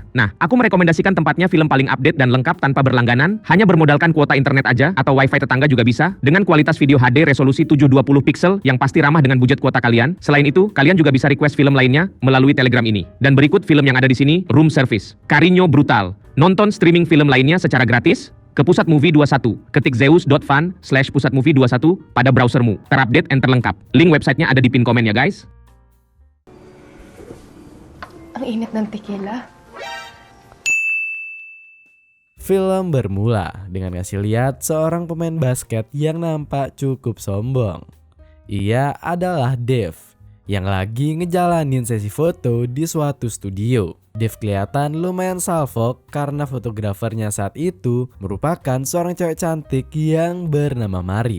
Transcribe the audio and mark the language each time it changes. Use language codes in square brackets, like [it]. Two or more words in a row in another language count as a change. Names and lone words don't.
[id] Nah, aku merekomendasikan tempatnya film paling update dan lengkap tanpa berlangganan, hanya bermodalkan kuota internet aja atau wifi tetangga juga bisa, dengan kualitas video HD resolusi 720 pixel yang pasti ramah dengan budget kuota kalian. Selain itu, kalian juga bisa request film lainnya melalui Telegram ini. Dan berikut film yang ada di sini, Room Service, Cariño Brutal. Nonton streaming film lainnya secara gratis ke Pusat Movie 21, ketik zeus.fun/pusatmovie21 pada browsermu, terupdate and terlengkap. Link websitenya ada di pin komen ya guys. [tl] Ang init ng tequila. [id] Film bermula dengan ngasih lihat seorang pemain basket yang nampak cukup sombong. Ia adalah Dave yang lagi ngejalanin sesi foto di suatu studio. Dave kelihatan lumayan salfok karena fotografernya saat itu merupakan seorang cewek cantik yang bernama Mari.